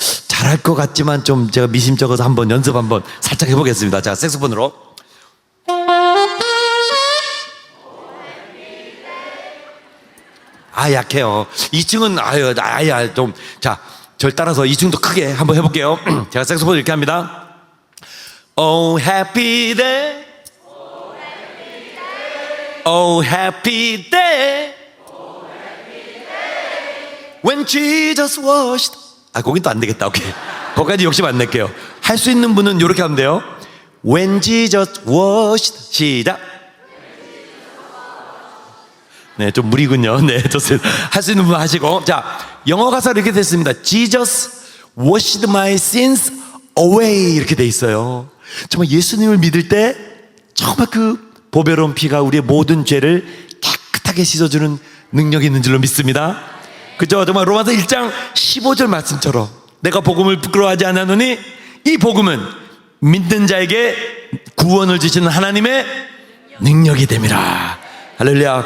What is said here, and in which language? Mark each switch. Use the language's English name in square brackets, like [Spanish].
[Korean] 잘할 것 같지만 좀 제가 미심쩍어서 한번 연습 한번 살짝 해보겠습니다. 자, 색소폰으로. 약해요. 2층은 아예 좀, 자, 절 따라서 2층도 크게 한번 해볼게요. 제가 색소폰 이렇게 합니다. [English] Oh happy day, oh happy day, when Jesus washed. [Korean] 거긴 또 안 되겠다. 오케이. 거기까지 욕심 안 낼게요. 할 수 있는 분은 이렇게 하면 돼요. [English] When Jesus washed. [Korean] 시작. 네, 좀 무리군요. 네, 좋습니다. 할 수 있는 분 하시고. 자, 영어 가사 이렇게 됐습니다. [English] Jesus washed my sins away. [Korean] 이렇게 돼 있어요. 정말 예수님을 믿을 때 정말 그 보배로운 피가 우리의 모든 죄를 깨끗하게 씻어주는 능력이 있는 줄로 믿습니다. 그죠? 정말 로마서 1장 15절 말씀처럼 내가 복음을 부끄러워하지 않았노니 이 복음은 믿는 자에게 구원을 주시는 하나님의 능력이 됨이라. 할렐루야.